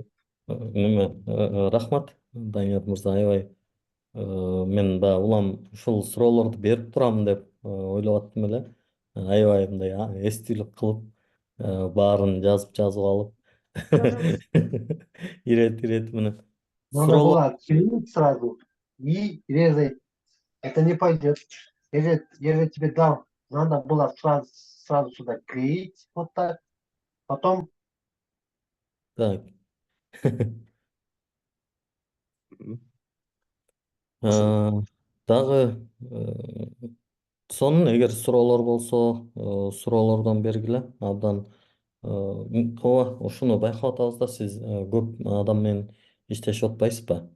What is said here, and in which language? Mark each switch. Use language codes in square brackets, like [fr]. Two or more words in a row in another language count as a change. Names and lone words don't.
[ky] Неме, рахмат, Данияр мырза, аябай. Мен да улам ушул суроолорду берип турам деп ойлоп аттым эле. Аябай мындай эстүүлүк кылып, баарын жазып алып. Ирет менен. [ru] Надо [ky] Суроолор. [ru] было клеить сразу и резать. Это не пойдет. Если тебе дам, надо было сразу сюда клеить вот так. Потом Так. [ky] Ошол. Дагы сонун эгер суроолор болсо, суроолордон бергиле. Абдан ооба, ушуну байкап атабыз да, сиз көп адам менен иштешип атпайсызбы?